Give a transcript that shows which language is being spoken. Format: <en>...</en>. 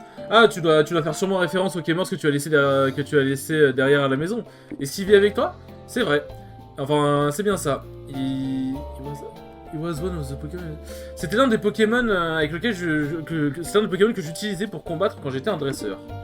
<fr>Ah, tu dois faire sûrement référence au K-Morse que tu as laissé derrière à la maison. Et s'il vit avec toi? C'est vrai. Enfin, c'est bien ça.</fr> <en>He was one of the Pokémon.</en> <fr>C'était l'un des Pokémon avec lequel c'est l'un des Pokémon que j'utilisais pour combattre quand j'étais un dresseur.</fr>